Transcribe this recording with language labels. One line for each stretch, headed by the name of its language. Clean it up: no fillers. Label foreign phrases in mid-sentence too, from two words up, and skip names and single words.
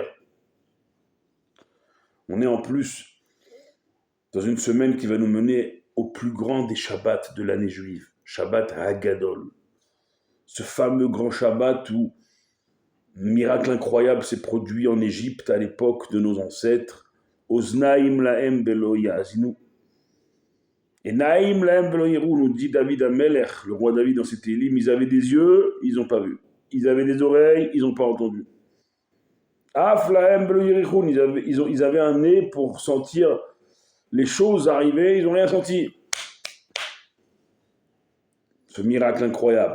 French: On est en plus dans une semaine qui va nous mener au plus grand des Shabbats de l'année juive, Shabbat Hagadol. Ce fameux grand Shabbat où miracle incroyable s'est produit en Égypte à l'époque de nos ancêtres.
Hebrew: אזניים להם ולא יאזינו. עיניים להם ולא יראו,
French: nous dit David Amelech, le roi David dans ses télim, ils avaient des yeux, ils n'ont pas vu. Ils avaient des oreilles, ils n'ont pas entendu.
Hebrew: אף להם ולא יריחון,
French: ils avaient un nez pour sentir les choses arriver, ils n'ont rien senti. Ce miracle incroyable.